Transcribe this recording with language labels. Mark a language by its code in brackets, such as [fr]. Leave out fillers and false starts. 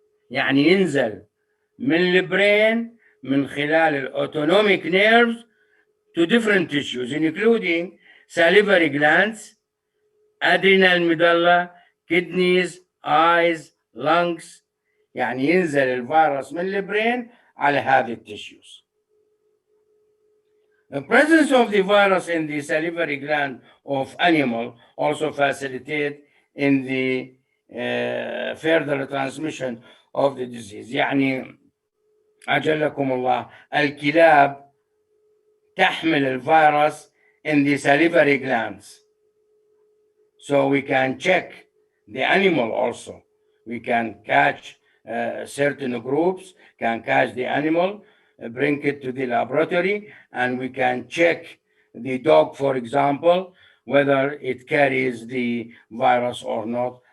[ar] يعني ينزل من البرين من خلال الاوتونوميك [en] nerves to different tissues including salivary glands, adrenal medulla, kidneys, eyes, lungs. [ar] يعني ينزل الفيروس من البرين على هذه التشيوز. [en] The presence of the virus in the salivary gland of animal also facilitate in the further transmission of the disease. [ar] يعني أجلكم الله الكلاب تحمل الفيروس [en] in the salivary glands. So we can check the animal also. We can catch certain groups, can catch the animal, bring it to the laboratory, and we can check the dog, for example, whether it carries the virus or not.